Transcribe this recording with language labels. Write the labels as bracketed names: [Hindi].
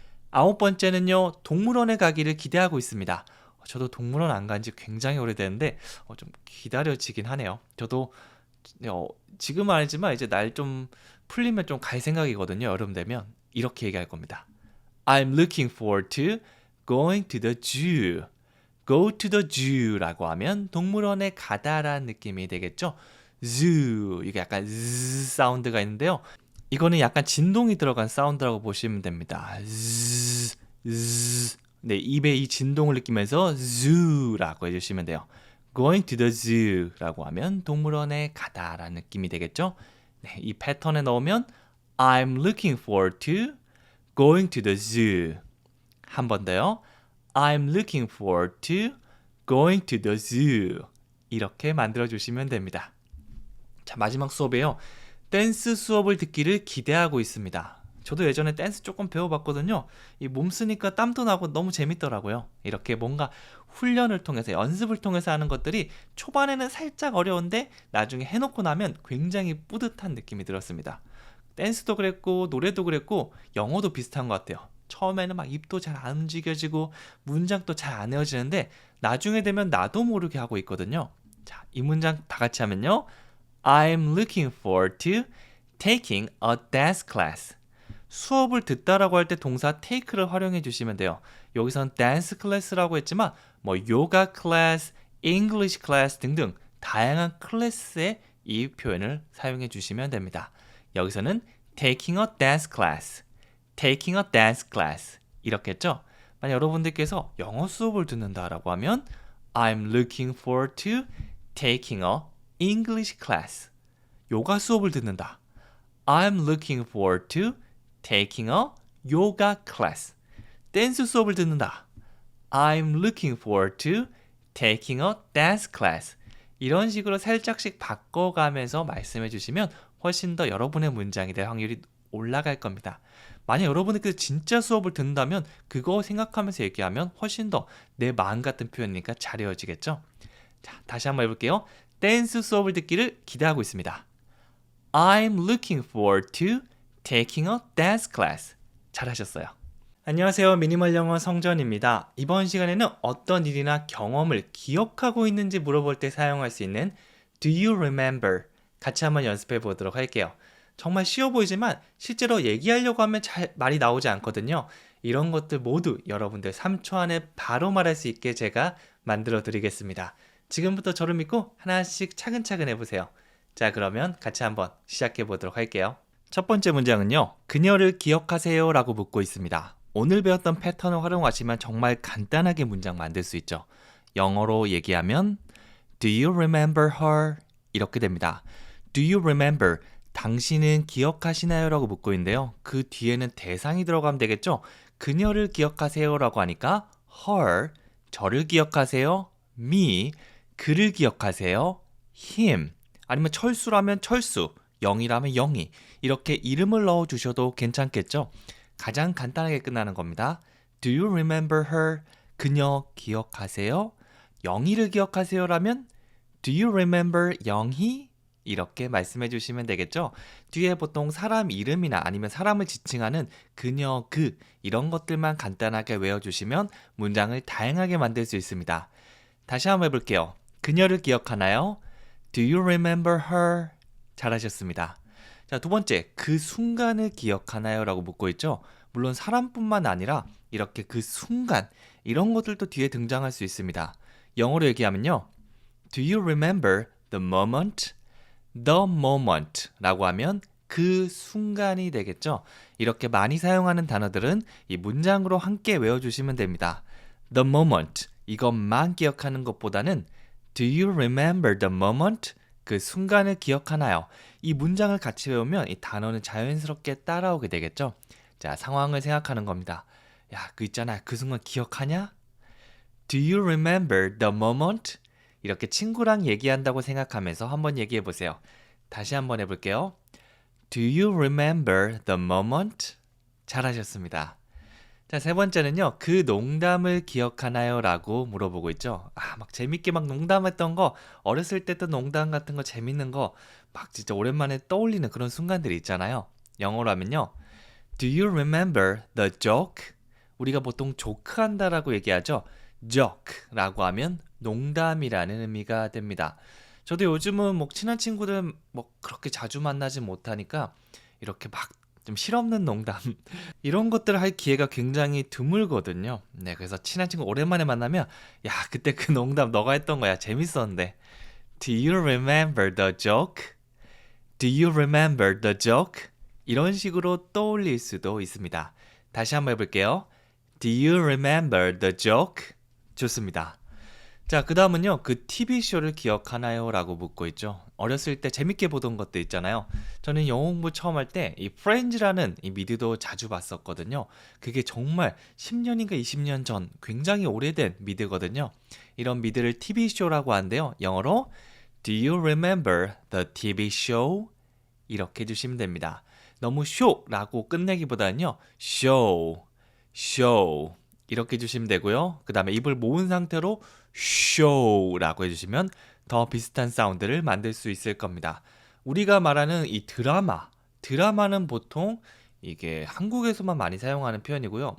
[Korean] 9번째는요, 동물원에 가기를 기대하고 있습니다. 저도 동물원 안 간지 굉장히 오래됐는데 좀 기다려지긴 하네요. 저도 지금은 아니지만 이제 날 좀 풀리면 좀 갈 생각이거든요. 여름 되면 이렇게 얘기할 겁니다. [English] I'm looking forward to going to the zoo. Go to the zoo [Korean] 라고 하면 동물원에 가다라는 느낌이 되겠죠. zoo 이게 약간 z 사운드가 있는데요. 이거는 약간 진동이 들어간 사운드라고 보시면 됩니다. z, z. 네, 입에 이 진동을 느끼면서 zoo라고 해주시면 돼요. [English] Going to the zoo [Korean] 라고 하면 동물원에 가다라는 느낌이 되겠죠. 네, 이 패턴에 넣으면 [English] I'm looking forward to going to the zoo. [Korean] 한 번 더요. [English] I'm looking forward to going to the zoo. [Korean] 이렇게 만들어주시면 됩니다. 자, 마지막 수업에요. 댄스 수업을 듣기를 기대하고 있습니다. 저도 예전에 댄스 조금 배워봤거든요. 이 몸 쓰니까 땀도 나고 너무 재밌더라고요. 이렇게 뭔가 훈련을 통해서 연습을 통해서 하는 것들이 초반에는 살짝 어려운데 나중에 해놓고 나면 굉장히 뿌듯한 느낌이 들었습니다. 댄스도 그랬고 노래도 그랬고 영어도 비슷한 것 같아요. 처음에는 막 입도 잘 안 움직여지고 문장도 잘 안 외워지는데 나중에 되면 나도 모르게 하고 있거든요. 자, 이 문장 다 같이 하면요. [English] I'm looking forward to taking a dance class. [Korean] 수업을 듣다라고 할 때 동사 take를 활용해 주시면 돼요. 여기선 dance class라고 했지만 뭐 요가 클래스, English 클래스 등등 다양한 클래스의 이 표현을 사용해 주시면 됩니다. [English] 여기서는 taking a dance class, taking a dance class [Korean] 이렇게 했죠. 만약 여러분들께서 영어 수업을 듣는다라고 하면 [English] I'm looking forward to taking a English class. [Korean] 요가 수업을 듣는다. [English] I'm looking forward to taking a yoga class. [Korean] 댄스 수업을 듣는다. [English] I'm looking forward to taking a dance class. [Korean] 이런 식으로 살짝씩 바꿔가면서 말씀해 주시면 훨씬 더 여러분의 문장이 될 확률이 올라갈 겁니다. 만약 여러분들께서 진짜 수업을 듣는다면 그거 생각하면서 얘기하면 훨씬 더 내 마음 같은 표현이니까 잘 이어지겠죠? 자, 다시 한번 해볼게요. 댄스 수업을 듣기를 기대하고 있습니다. [English] I'm looking forward to taking a dance class. [Korean] 잘하셨어요. 안녕하세요. 미니멀 영어 성전입니다. 이번 시간에는 어떤 일이나 경험을 기억하고 있는지 물어볼 때 사용할 수 있는 [English] Do you remember? [Korean] 같이 한번 연습해 보도록 할게요. 정말 쉬워 보이지만 실제로 얘기하려고 하면 잘 말이 나오지 않거든요. 이런 것들 모두 여러분들 3초 안에 바로 말할 수 있게 제가 만들어 드리겠습니다. 지금부터 저를 믿고 하나씩 차근차근 해보세요. 자, 그러면 같이 한번 시작해 보도록 할게요. 첫 번째 문장은요. 그녀를 기억하세요 라고 묻고 있습니다. 오늘 배웠던 패턴을 활용하시면 정말 간단하게 문장 만들 수 있죠. 영어로 얘기하면 [English] Do you remember her? [Korean] 이렇게 됩니다. [English] Do you remember? [Korean] 당신은 기억하시나요? 라고 묻고 있는데요. 그 뒤에는 대상이 들어가면 되겠죠? 그녀를 기억하세요 라고 하니까 her, 저를 기억하세요? me, 그를 기억하세요? him, 아니면 철수라면 철수, 영이라면 영이 이렇게 이름을 넣어주셔도 괜찮겠죠? 가장 간단하게 끝나는 겁니다. [English] Do you remember her? [Korean] 그녀 기억하세요? 영희를 기억하세요? [English] 라면 Do you remember 영희? [Korean] 이렇게 말씀해 주시면 되겠죠? 뒤에 보통 사람 이름이나 아니면 사람을 지칭하는 그녀, 그 이런 것들만 간단하게 외워주시면 문장을 다양하게 만들 수 있습니다. 다시 한번 해볼게요. 그녀를 기억하나요? [English] Do you remember her? [Korean] 잘하셨습니다. 자, 두 번째, 그 순간을 기억하나요? 라고 묻고 있죠? 물론 사람뿐만 아니라 이렇게 그 순간, 이런 것들도 뒤에 등장할 수 있습니다. 영어로 얘기하면요. [English] Do you remember the moment? [Korean] The moment 라고 하면 그 순간이 되겠죠? 이렇게 많이 사용하는 단어들은 이 문장으로 함께 외워주시면 됩니다. [English] The moment, [Korean] 이것만 기억하는 것보다는 [English] Do you remember the moment? [Korean] 그 순간을 기억하나요? 이 문장을 같이 외우면 이 단어는 자연스럽게 따라오게 되겠죠? 자, 상황을 생각하는 겁니다. 야, 그 있잖아. 그 순간 기억하냐? [English] Do you remember the moment? [Korean] 이렇게 친구랑 얘기한다고 생각하면서 한번 얘기해 보세요. 다시 한번 해볼게요. [English] Do you remember the moment? [Korean] 잘하셨습니다. 자, 세 번째는요. 그 농담을 기억하나요? 라고 물어보고 있죠. 막 재밌게 막 농담했던 거, 어렸을 때 했던 농담 같은 거 재밌는 거, 막 진짜 오랜만에 떠올리는 그런 순간들이 있잖아요. 영어로 하면요. [English] Do you remember the joke? [Korean] 우리가 보통 조크 한다라고 얘기하죠. joke라고 하면 농담이라는 의미가 됩니다. 저도 요즘은 뭐 친한 친구들 뭐 그렇게 자주 만나지 못하니까 이렇게 막 좀 실없는 농담 이런 것들을 할 기회가 굉장히 드물거든요. 네, 그래서 친한 친구 오랜만에 만나면 야, 그때 그 농담 너가 했던 거야. 재밌었는데. [English] Do you remember the joke? Do you remember the joke? [Korean] 이런 식으로 떠올릴 수도 있습니다. 다시 한번 해볼게요. [English] Do you remember the joke? [Korean] 좋습니다. 자, 그 다음은요, 그 TV쇼를 기억하나요? 라고 묻고 있죠. 어렸을 때 재밌게 보던 것도 있잖아요. 저는 영어 공부 처음 할 때 이 프렌즈라는 이 미드도 자주 봤었거든요. 그게 정말 10년인가 20년 전 굉장히 오래된 미드거든요. 이런 미드를 TV쇼라고 하는데요. [English] 영어로 Do you remember the TV show? [Korean] 이렇게 해주시면 됩니다. 너무 쇼라고 끝내기보다는요. show, show 이렇게 해주시면 되고요. 그 다음에 입을 모은 상태로 show라고 해주시면 더 비슷한 사운드를 만들 수 있을 겁니다. 우리가 말하는 이 드라마는 보통 이게 한국에서만 많이 사용하는 표현이고요.